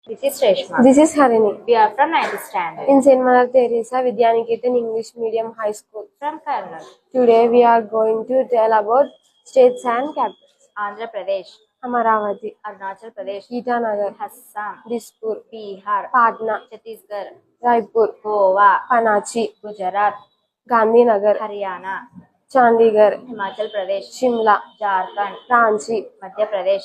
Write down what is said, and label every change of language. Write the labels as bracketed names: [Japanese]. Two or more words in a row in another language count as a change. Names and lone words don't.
[English] This is Reshma. This is Harini. We are from 9th standard. In St. Mother Teresa Vidyaniketan English Medium High School. From Karnal. Today we are going to tell about states and capitals. Andhra Pradesh. Amaravati, Arunachal Pradesh. Itanagar, Assam. Dispur, Bihar. Patna, Chhattisgarh. Raipur, Goa. Panachi, Gujarat. Gandhinagar, Haryana. Chandigarh, Himachal Pradesh. Shimla, Jharkhand. Ranchi, Madhya Pradesh.